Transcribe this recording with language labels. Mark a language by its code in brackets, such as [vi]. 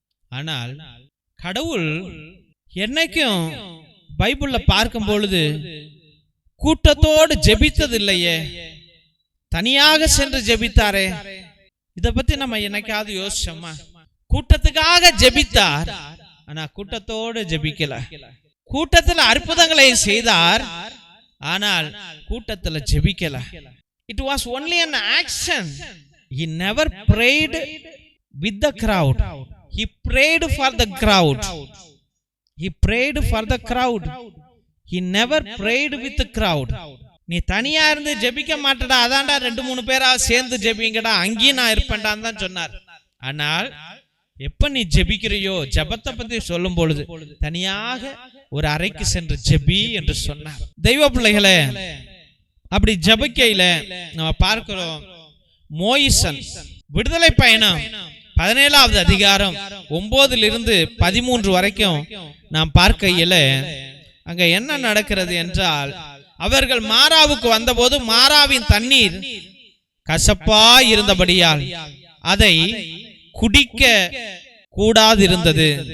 [ta] ஆனால் கடவுள் என்னைக்கும் பைபிள்ல பார்க்கும் பொழுது கூட்டத்தோடு ஜெபித்தது இல்லையே, தனியாக சென்று ஜெபித்தாரே. இத பத்தி நம்ம என்னைக்காவது யோசிச்சோமா? கூட்டத்துக்காக ஜெபித்தார், ஆனா கூட்டத்தோடு ஜெபிக்கல. கூட்டத்துல அற்புதங்களை செய்தார், ஆனால் கூட்டத்துல ஜெபிக்கல. [en] It was only an action. He never prayed with the crowd. He prayed for the crowd. He prayed for the crowd. He never prayed with the crowd. [ta] நீ தனியா இருந்து ஜெபிக்க மாட்டடா, அதான்டா 2-3 பேரா சேர்ந்து ஜெபிங்கடா, அங்கேயும் நான் இருப்பேன்டான்னு தான் சொன்னார். ஆனால் எப்ப நீ ஜெபிக்கிறியோ, ஜெபத்தை பத்தி சொல்லும் பொழுது தனியாக ஒரு அறைக்கு சென்று ஜெபி என்று சொன்னார். தெய்வ பிள்ளைகளே, அப்படி ஜெபிக்கையில நம்ம பார்க்கிறோம், மோயிசன் விடுதலை பயணம் 17வது அதிகாரம் 9 - 13 வரைக்கும் நாம் பார்க்கையில அங்க என்ன நடக்கிறது என்றால், அவர்கள் மாராவுக்கு வந்தபோது மாராவின் தண்ணீர் கசப்பா இருந்தபடியால் அதை குடிக்க கூடாதிருந்தது.